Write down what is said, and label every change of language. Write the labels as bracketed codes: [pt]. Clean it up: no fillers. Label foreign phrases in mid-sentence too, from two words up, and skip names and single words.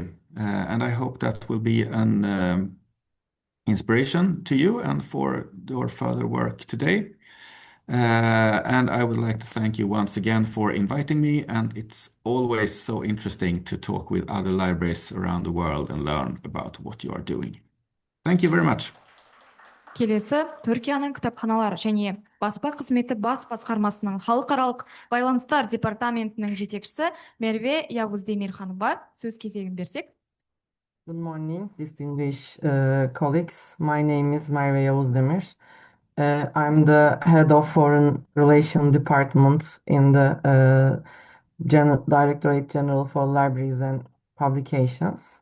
[en] And I hope that will be an inspiration to you and for your further work today. And I would like to thank you once again for inviting me. And it's always so interesting to talk with other libraries around the world and learn about what you are doing. Thank you very much. [kk] Келесі Түркияның кітапханалар және баспа қызметі бас басқармасының халықаралық байланыстар департаментінің жетекшісі Мерве Явуздемир ханымға сөз кезегін берсек. [en] Good morning, distinguished colleagues. My name is Merve Yavuzdemir. I'm the head of Foreign Relations Department in the Directorate General for Libraries and Publications.